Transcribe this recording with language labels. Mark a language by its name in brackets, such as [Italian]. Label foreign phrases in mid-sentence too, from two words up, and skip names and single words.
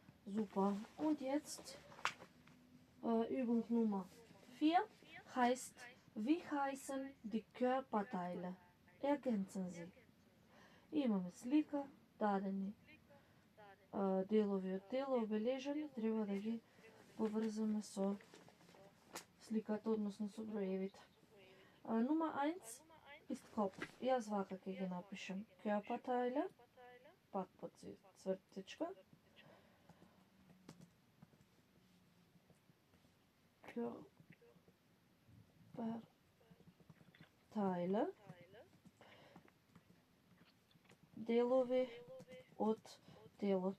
[German] Super. Und jetzt Übung Nummer 4 heißt, wie heißen die Körperteile? Ergänzen sie. [Macedonian] Имаме слика, дадени делови од тело обележани, треба да ги поврзаме со сликата, односно со броевите. [German] Nummer 1 ist Kopf. [Macedonian] Јас вака ќе ги напишем. Körperteile, пак по цртичка. Körperteile, делови од телото.